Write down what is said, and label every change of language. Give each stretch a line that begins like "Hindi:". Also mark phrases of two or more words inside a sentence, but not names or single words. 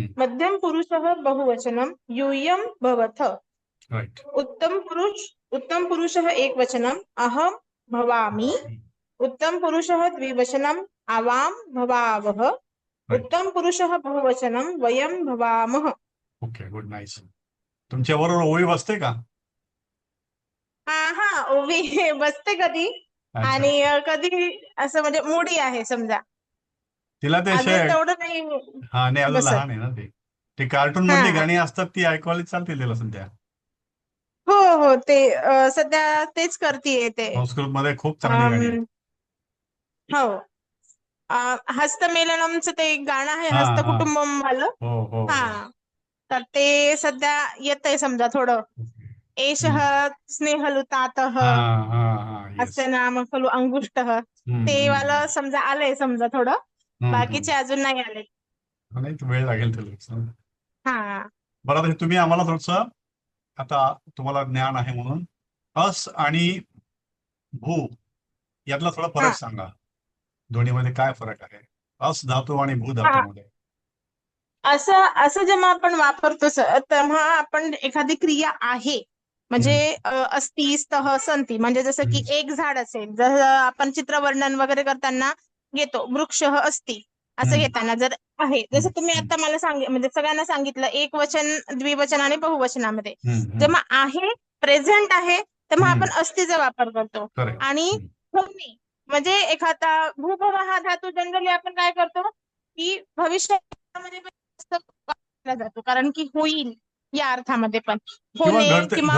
Sanskrit: मध्यम पुरुषः बहुवचनं यूयं भवथ. राईट. उत्तम पुरुषः एकवचनं अहं भवामि. उत्तम पुरुषः द्विवचनं आवां भवावः. राईट. उत्तम पुरुषः बहुवचनं वयं भवामः.
English: OK good nice.
Marathi: तुमच्या बरोबर ओळी बसते का? हा ओवी बसते कधी अच्छा. आणि कधी असं म्हणजे मोडी आहे समजा. तिला ते अजून तेवढं नाही हा नाही अजून बसत. लहान आहे ना ते कार्टून हा. मधली गाणी असतात ती ऐकवायला चालतील तिला सध्या. हो हो ते सध्या तेच करतीये ते. संस्कृत मध्ये खूप चांगली गाणी आहेत. हो हस्तमेलनमचं ते एक गाणं आहे हा, हा. हस्तकुटुंबम वालं. हो हो हा हो. तर ते सध्या येतंय समजा थोडं.
Sanskrit: एषः स्नेहलुतातः
Marathi: हा हा हा येस.
Sanskrit: अस्य नाम खलु अंगुष्टः.
Marathi: ते वालं समजा आलंय समजा थोडं. बाकीचे अजून नाही आले. नाही वेळ लागेल त्याला. हा बरं आता तुम्ही आम्हाला थोडस आता तुम्हाला ज्ञान आहे म्हणून अस आणि भू यातला थोडा फरक सांगा. दोन्हीमध्ये काय फरक आहे अस धातू आणि भू धातूमध्ये? असं जेव्हा आपण वापरतो तेव्हा आपण एखादी क्रिया आहे म्हणजे
Sanskrit: अस्ति स्तः संती
Marathi: म्हणजे जसं की एक झाड असेल जर आपण चित्रवर्णन वगैरे करताना घेतो
Sanskrit: वृक्षः अस्ति
Marathi: असं घेताना जर आहे जसं तुम्ही आता मला म्हणजे सगळ्यांना सांगितलं एक वचन द्विवचन आणि बहुवचनामध्ये जेव्हा आहे प्रेझेंट आहे तेव्हा आपण अस्तिचा वापर करतो. आणि होणे म्हणजे एखादा भूभव हा धातू जनरली आपण काय करतो की भविष्यामध्ये वापरला जातो कारण की होईल या अर्थामध्ये पण होणे किंवा